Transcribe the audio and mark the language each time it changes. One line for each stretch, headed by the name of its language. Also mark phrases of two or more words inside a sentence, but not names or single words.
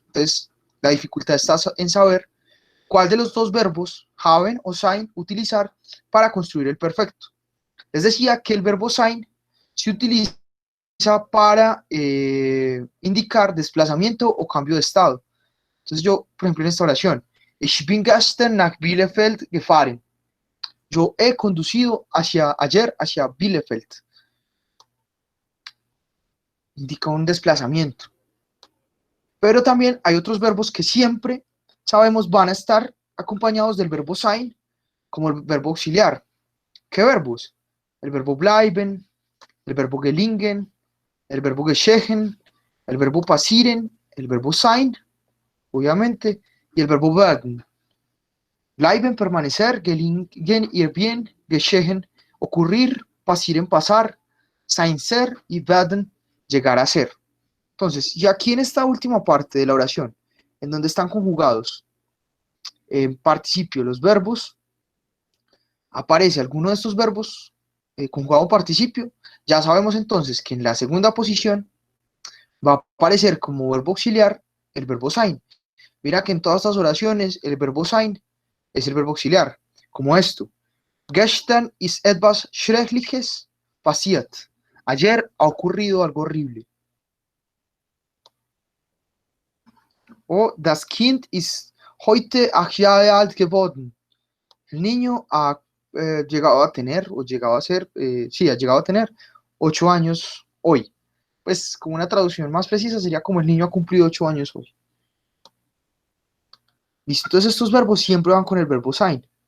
Spanish: Entonces, la dificultad está en saber cuál de los dos verbos, haben o sein, utilizar para construir el perfecto. Les decía que el verbo sein se utiliza para indicar desplazamiento o cambio de estado. Entonces yo, por ejemplo, en esta oración,
German: ich bin gestern nach Bielefeld gefahren.
Spanish: Yo he conducido ayer hacia Bielefeld. Indica un desplazamiento. Pero también hay otros verbos que siempre sabemos van a estar acompañados del verbo sein, como el verbo auxiliar. ¿Qué verbos? El verbo bleiben, el verbo gelingen, el verbo geschehen, el verbo passieren, el verbo sein, obviamente, y el verbo werden.
German: Bleiben, permanecer, gelingen,
Spanish: ir bien, geschehen, ocurrir, passieren, pasar, sein, ser y werden, llegar a ser. Entonces, y aquí en esta última parte de la oración, en donde están conjugados en participio los verbos, aparece alguno de estos verbos conjugado en participio, ya sabemos entonces que en la segunda posición va a aparecer como verbo auxiliar el verbo sein. Mira que en todas estas oraciones el verbo sein es el verbo auxiliar, como esto.
German: Gestern ist etwas Schreckliches passiert.
Spanish: Ayer ha ocurrido algo horrible.
German: O das Kind ist heute 8 Jahre alt geworden.
Spanish: El niño ha llegado a tener, o llegado a ser, sí, ha llegado a tener 8 años hoy. Pues como una traducción más precisa sería como el niño ha cumplido 8 años hoy. Listo, entonces estos verbos siempre van con el verbo sein.